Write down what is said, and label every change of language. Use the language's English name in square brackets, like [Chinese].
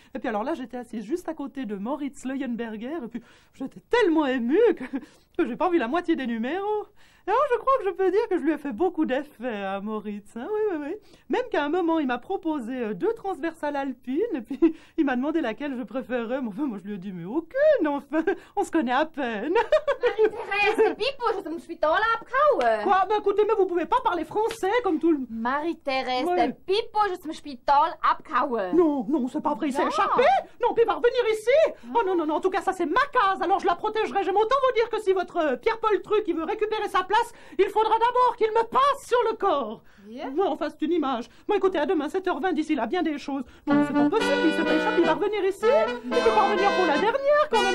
[French] Et puis alors là, j'étais assise juste à côté de Moritz Leuenberger, et puis j'étais tellement émue que j'ai pas vu la moitié des numéros. Et alors, je crois que je peux dire que je lui ai fait beaucoup d'effets à Moritz. Hein, oui. Même qu'à un moment, il m'a proposé 2 transversales alpines, et puis il m'a demandé laquelle je préférais. Mais enfin, moi, je lui ai dit, mais aucune, enfin, on se connaît à peine. [German] Marie-Thérèse, der Pippo ist aus dem Spital abgehauen. [French] Quoi? Ben écoutez, mais vous pouvez pas parler français comme tout le... Marie-Thérèse, Ouais. [German] der Pippo ist aus dem Spital abgehauen. [French] Non, c'est pas vrai, il s'est Non. échappé. Non, puis il va revenir ici. Oh non, en tout cas, ça c'est ma case, alors je la protégerai. J'aime autant vous dire que si votre Pierre-Paul Truc, il veut récupérer sa place, il faudra d'abord qu'il me passe sur le corps. [English] Yeah. [French] Non, enfin, c'est une image. Bon, écoutez, à demain, 7h20, d'ici là, bien des choses. Non, c'est pas possible, il s'est pas échappé, il va revenir ici. Il peut pas revenir pour la dernière, quand même.